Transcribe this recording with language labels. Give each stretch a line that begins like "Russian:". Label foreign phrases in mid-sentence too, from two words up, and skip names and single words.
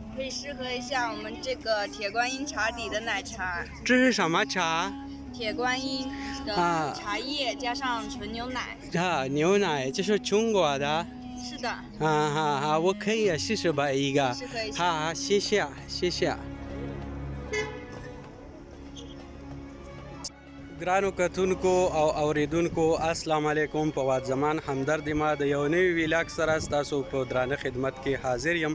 Chinese: 试喝一下我们这个铁观音茶底的奶茶。这是什么茶？铁观音的茶叶加上纯牛奶。牛奶就是中国的。是的。我可以试试吧一个。试喝一下。好，谢谢，谢谢。
Pashto: ګرانو کتونکو او اوریدونکو السلام علیکم. په واد زمان همدرد ما د یو نوي ویلاګ سره ستاسو په درانه خدمت کې حاضر یم.